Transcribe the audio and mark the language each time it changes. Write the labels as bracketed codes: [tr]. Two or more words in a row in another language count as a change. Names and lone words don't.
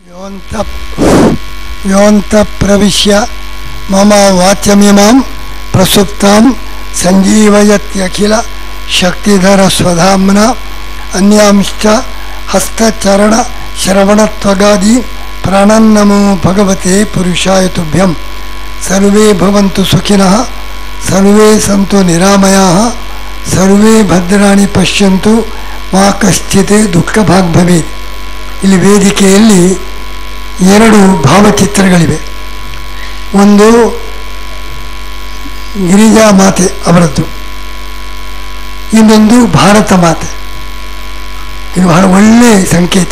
[sa] ಯೋಂತ ಪ್ರವಿಶ್ಯ ಮಮ ವಾಚ್ಯಮಿಮಾಂ ಪ್ರಸುಪ್ತಾಂ ಸಂಜೀವಯತ್ಯಖಿಲ ಶಕ್ತಿಧರ ಸ್ವಧಾಮ್ನ ಅನ್ಯಾಂಶ್ಚ ಹಸ್ತಚರಣ ಶ್ರವಣತ್ವಗಾದಿ ಪ್ರಾಣನ್ನಮೋ ಭಗವತೆ ಪುರುಷಾಯ ತುಭ್ಯಂ. ಸರ್ವೇ ಭವಂತು ಸುಖಿನಃ, ಸರ್ವೇ ಸಂತು ನಿರಾಮಯಾಃ, ಸರ್ವೇ ಭದ್ರಾಣಿ ಪಶ್ಯಂತು ಮಾ ಕಶ್ಚಿತ್ ದುಃಖಭಾಗ್ ಭವೇತ್. [kn] ಇಲ್ಲಿ ವೇದಿಕೆಯಲ್ಲಿ ಎರಡು ಭಾವಚಿತ್ರಗಳಿವೆ. ಒಂದು ಗಿರಿಜಾ ಮಾತೆ ಅವರದ್ದು, ಇನ್ನೊಂದು ಭಾರತ ಮಾತೆ. ಇದು ಬಹಳ ಒಳ್ಳೆಯ ಸಂಕೇತ.